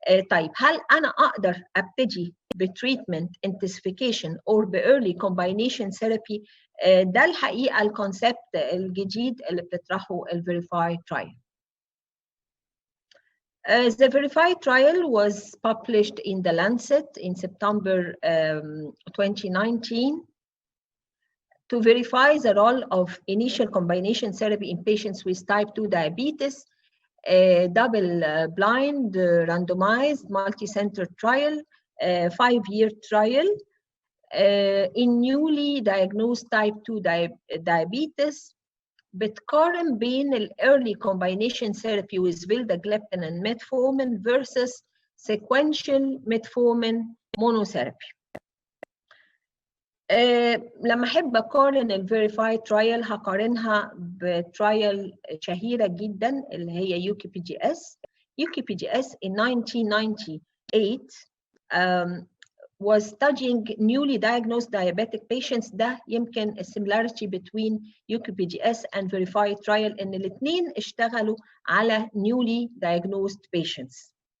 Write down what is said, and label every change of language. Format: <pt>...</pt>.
<ar>طيب هل انا اقدر ابتدي بتريتمنت</ar> <en>intensification or</en> <ar>بايرلي</ar> <en>combination therapy؟</en> <ar>ده الحقيقه الكونسبت الجديد اللي بتطرحه الفيريفاي trial.</ar> <en>The Verify trial was published in The Lancet in September 2019 to verify the role of initial combination therapy in patients with type 2 diabetes, a double-blind, randomized, multi-center trial, 5-year trial in newly diagnosed type 2 diabetes.</en> <ar>بتقارن بين</ar> <en>early combination therapy with vildagliptin and metformin versus sequential metformin monotherapy.</en> <ar>لما احب اقارن الفيريفايد ترايل هقارنها بترايل شهيره جدا اللي هي يوكي بي جي اس.</ar> <en>UK P G S in 1998 was studying newly diagnosed diabetic patients.</en> <ar>ده يمكن</ar> <en>similarity between UKPGS and verified trial</en> <ar>ان الاثنين اشتغلوا على</ar> <en>newly diagnosed patients.</en>